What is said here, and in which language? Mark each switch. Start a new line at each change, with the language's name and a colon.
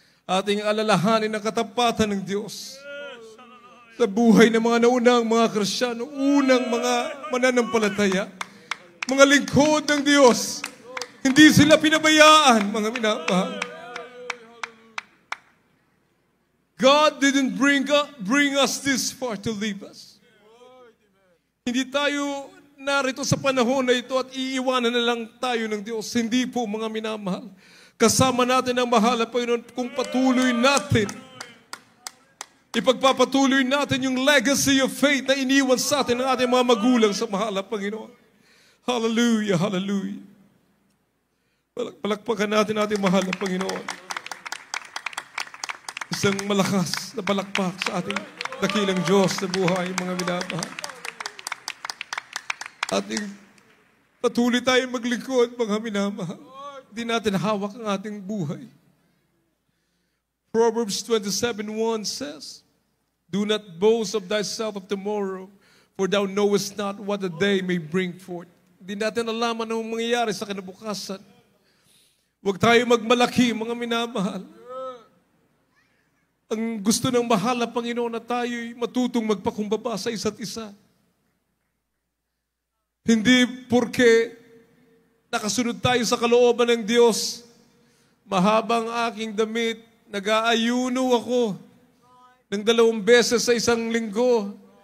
Filipino: Ating alalahanin ang katapatan ng Diyos sa buhay ng mga naunang mga Kristiyano, unang mga mananampalataya, mga lingkod ng Diyos. Hindi sila pinabayaan, mga minamahal.
English: God didn't bring us this far to leave us.
Filipino: Hindi tayo narito sa panahon na ito at iiwanan na lang tayo ng Diyos. Hindi po, mga minamahal. Kasama natin ang mahal na Panginoon kung patuloy natin. Ipagpapatuloy natin yung
English: legacy of faith
Filipino: na iniwan sa atin ng ating mga magulang sa mahal na Panginoon. Hallelujah, hallelujah. Palakpakan natin ating mahal na Panginoon. Isang malakas na palakpak sa ating dakilang Diyos sa buhay, mga minamahal. Ating patuloy tayong maglingkod, mga minamahal. Hindi natin hawak ang ating buhay.
English: Proverbs 27:1 says, do not boast of thyself of tomorrow, for thou knowest not what the day may bring forth.
Filipino: Hindi natin alam anong mangyayari sa kinabukasan. Huwag tayo magmalaki, mga minamahal. Ang gusto ng mahal na Panginoon na tayo'y matutong magpakumbaba sa isa't isa. Hindi porke nakasunod tayo sa kalooban ng Diyos, mahabang aking damit, nag-aayuno ako ng 2 beses sa isang linggo.